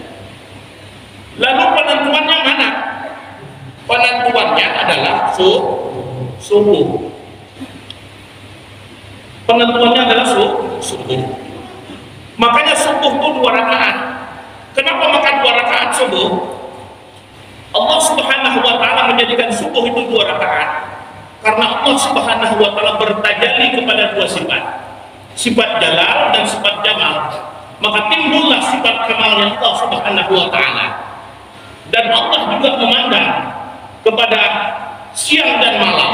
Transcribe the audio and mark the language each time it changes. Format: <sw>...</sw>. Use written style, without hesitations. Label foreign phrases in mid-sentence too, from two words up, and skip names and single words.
<id>Lalu penentuannya mana? Penentuannya adalah subuh. Penentuannya adalah subuh. Makanya subuh itu 2 rakaat. Kenapa makan 2 rakaat subuh? Allah</id> <ar>Subhanahu wa taala</ar> <id>menjadikan subuh itu 2 rakaat karena Allah</id> <ar>Subhanahu wa taala</ar> <id>bertajalli kepada 2 sifat. Sifat jalal dan sifat jamal. Maka timbullah sifat kamalnya Allah</id> <ar>Subhanahu wa taala.</ar> <id>Dan Allah juga memandang kepada siang dan malam.</id>